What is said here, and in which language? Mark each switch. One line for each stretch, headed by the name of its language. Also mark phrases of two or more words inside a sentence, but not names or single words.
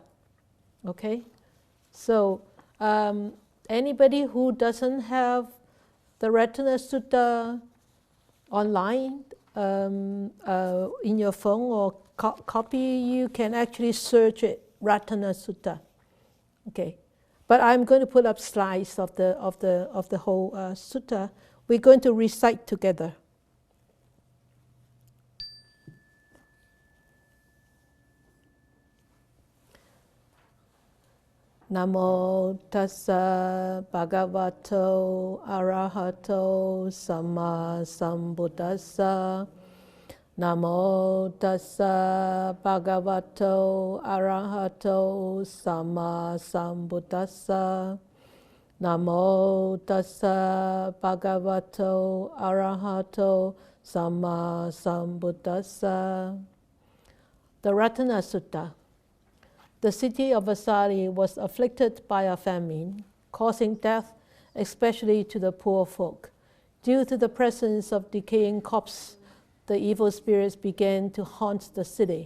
English: Okay, so anybody who doesn't have the Ratana Sutta online in your phone or copy, you can actually search it, Ratana Sutta. Okay, but I'm going to put up slides of the whole sutta. We're going to recite together.
Pali: Namo tassa bhagavato arahato samma sambuddhassa. Namo tassa bhagavato arahato samma sambuddhassa. Namo tassa bhagavato arahato samma sambuddhassa.
English: The Ratana Sutta. The city of Vesali was afflicted by a famine, causing death, especially to the poor folk. Due to the presence of decaying corpses, the evil spirits began to haunt the city.